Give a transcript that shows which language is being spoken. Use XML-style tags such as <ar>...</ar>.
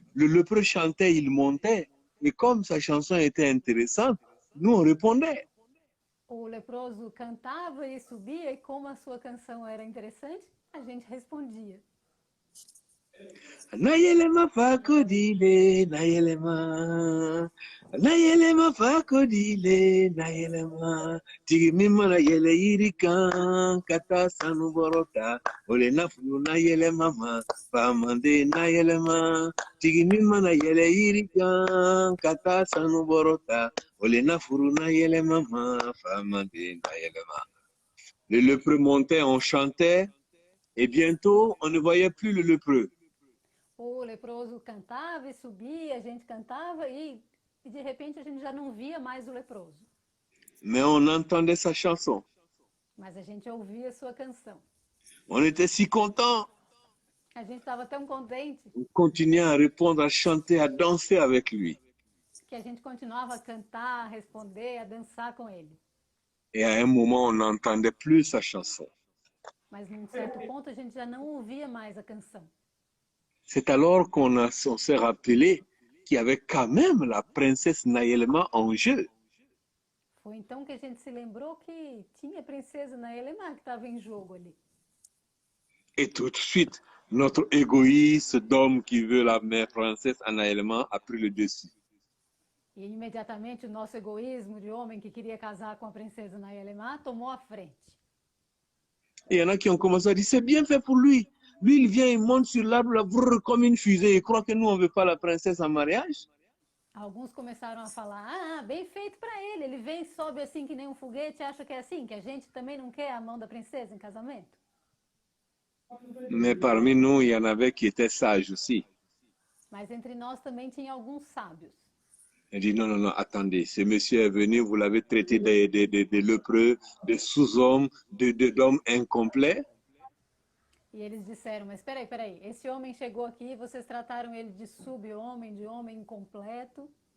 <fr>Le lépreux chantait, il montait. Et comme sa chanson était intéressante, nous on répondait.</fr> <pt>O leproso cantava e subia, e como a sua canção era interessante, a gente respondia. Nayelema fakodile, nayelema. Nayelema fakodile, nayelema. Tigimima na yele irikan, kata sanu borota. Ole nafunu nayelema ma, pamande nayelema. Tigimima na yele irikan, kata sanu borota. Ole nafuru nayelema ma, pamande nayelema.</pt> <fr>Le lépreux montait, on chantait, et bientôt, on ne voyait plus le lépreux.</fr> <pt>O leproso cantava e subia, a gente cantava e de repente a gente já não via mais o leproso.</pt> <fr>Mais on entendait sa chanson.</fr> <pt>Mas a gente ouvia a sua canção.</pt> <fr>On était si contents.</fr> <pt>A gente estava tão contente</pt> <fr>On continuait à répondre, à chanter, à danser avec lui.</fr> <pt>que a gente continuava a cantar, a responder, a dançar com ele.</pt> <fr>Et à un moment, on n'entendait plus sa chanson.</fr> <pt>Mas num certo ponto a gente já não ouvia mais a canção.</pt> <fr>C'est alors on s'est rappelé qu'il y avait quand même la princesse Nayelema en jeu.</fr> <pt>Foi então que a gente se lembrou que tinha a princesa Naelema que estava em jogo ali.</pt> <fr>Et tout de suite, notre égoïste d'homme qui veut la mère princesse Nayelema a pris le dessus.</fr> <pt>E imediatamente o nosso egoísmo de homem que queria casar com a princesa Naelema tomou a frente.</pt> <fr>Et il y en a qui ont commencé à dire, c'est bien fait pour lui. Lui, il vient, il monte sur l'arbre là, brrr, comme une fusée. Il croit que nous, on ne veut pas la princesse en mariage.</fr> <pt>Alguns começaram a falar, bem feito para ele. Ele vem e sobe assim que nem um foguete, acha que é assim, que a gente também não quer a mão da princesa em casamento.</pt> <fr>Mais parmi nous, il y en avait qui étaient sages aussi.</fr> <pt>Mas entre nós também tinha alguns sábios.</pt> <fr>Il dit, non, non, non, attendez, ce monsieur est venu, vous l'avez traité de lépreux, de sous-hommes, d'hommes incomplets.</fr> <pt>E eles disseram, mas peraí, esse homem chegou aqui e vocês trataram ele de sub-homem, de homem incompleto.</pt>